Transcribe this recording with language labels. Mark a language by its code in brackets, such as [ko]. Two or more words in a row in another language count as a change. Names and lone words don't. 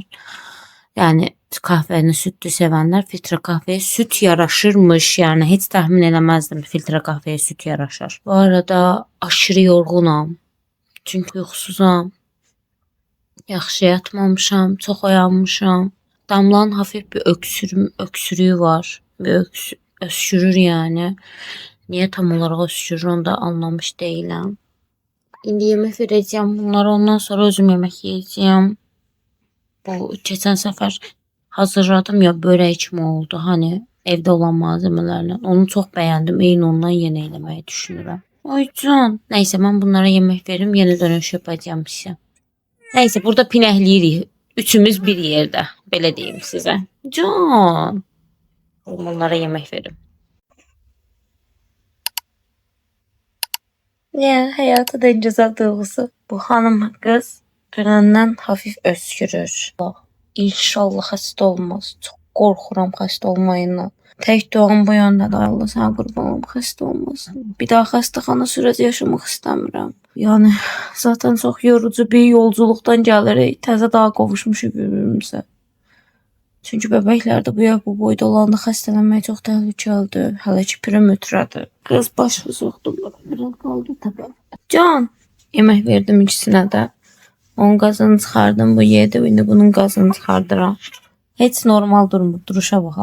[tr] Yəni kahveni sütlü sevənlər filtre kahveye süt yaraşırmış. [az] Yəni heç tahmin eləməzdim filtre kahveye süt yaraşar. Bu arada aşırı yorğunam. Çünki yuxusuzam. Yaxşı yatmamışam, çox oyanmışam. [tr] Damlanın hafif bir öksürüğü var. Bir öskürür yani. Niye tam olarak öskürür onu da anlamış değilim. [az] İndi yemek vereceğim bunları, ondan sonra özüm yemek yiyeceğim. [tr] Bu geçen sefer hazırladım ya, börek kimi oldu hani evde olan malzemelerle. Onu çok beğendim. [az] Eyni ondan yeni eləməyi düşünürəm. Ay can. [tr] Neyse ben bunlara yemek veririm. Yeni dönüş yapacağım size. Neyse burada pinəkləyirik. Üçümüz bir yerde. [az] Belə deyim sizə. Can. [tr] Onlara yemek verim. Ya hayatı da güzel duygusu. [az] Bu hanım kız dünəndən hafif öskürür. İnşallah xəstə olmaz. Çox qorxuram xəstə olmayından. [tr] Tek duam bu yöndədir. [az] Allah sənə qurban olum, xəstə olmasın. Bir daha xəstəxana sürəci yaşamaq istəmirəm. [tr] Yani zaten çok yorucu bir yolculuktan gəlirik. [az] Təzə daha qovuşmuşuq bir-birimizə. Çünkü [tr] bebekler de bu boyda [az] olanda xəstələnmək çox təhlükəlidir. Hələ ki pürüm ötürədir. Qız başı soxdu. Biraz qaldı tabi. Can. Yemək verdim ikisinə də. Onun qazını çıxardım, bu yedi. İndi bunun qazını çıxardıram. Heç normal durmur. Duruşa bax.